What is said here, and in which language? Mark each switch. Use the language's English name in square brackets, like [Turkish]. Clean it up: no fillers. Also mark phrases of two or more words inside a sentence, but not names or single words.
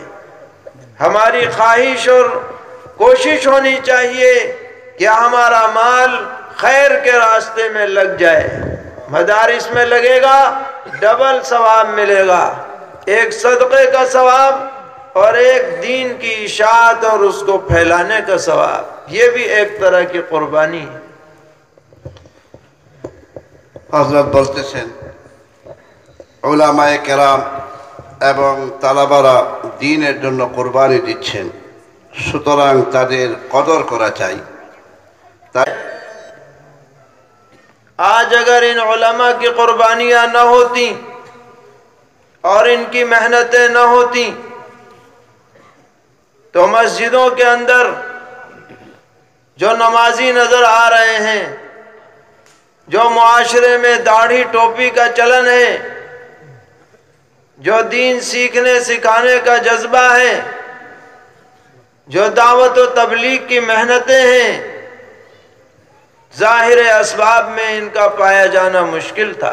[Urdu] ہماری خواہش اور کوشش ہونی چاہیے کہ ہمارا مال خیر کے راستے میں لگ جائے، مدارس میں لگے گا ڈبل ثواب ملے گا، ایک صدقے کا ثواب اور ایک دین کی اشاعت اور اس کو پھیلانے کا ثواب، یہ بھی ایک طرح کی قربانی ہے۔ [Bangla] হযরত বলতেছেন উলামায়ে কেরাম এবং তালাবারা দ্বীনের জন্য কুরবানি দিচ্ছেন, সুতরাং তাদের কদর করা চাই। [Urdu] آج اگر ان علماء کی قربانیاں نہ ہوتی اور ان کی محنتیں نہ ہوتی تو مسجدوں کے اندر جو نمازی نظر آ رہے ہیں، جو معاشرے میں داڑھی ٹوپی کا چلن ہے، جو دین سیکھنے سکھانے کا جذبہ ہے، جو دعوت و تبلیغ کی محنتیں ہیں، ظاہر اسباب میں ان کا پایا جانا مشکل تھا۔